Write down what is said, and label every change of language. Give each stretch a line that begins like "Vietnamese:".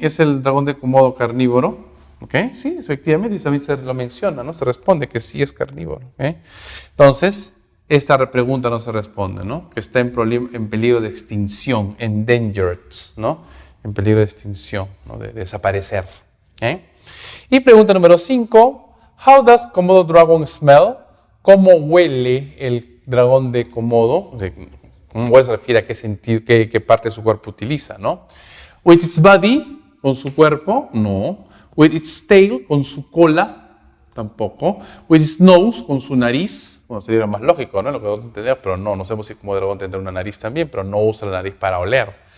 Spanish: ¿Es el dragón de Komodo carnívoro? ¿Okay? Sí, efectivamente, y también se lo menciona, ¿no? Se responde que sí es carnívoro. ¿Okay? Entonces, esta pregunta no se responde, ¿no? Que está en peligro de extinción, endangered, ¿no? En peligro de extinción, ¿no? De desaparecer. ¿Okay? Y pregunta número 5.
English: How does Komodo dragon smell?
Spanish: ¿Cómo huele el dragón de Komodo? O sea, ¿cómo huele? Se refiere a qué parte de su cuerpo utiliza, ¿no?
English: With its body,
Spanish: con su cuerpo, no.
English: With its tail,
Spanish: con su cola, tampoco.
English: With its nose,
Spanish: con su nariz. Bueno, sería más lógico, ¿no? Lo que vos entendés, pero no sabemos si como dragón tendrá una nariz también, pero no usa la nariz para oler.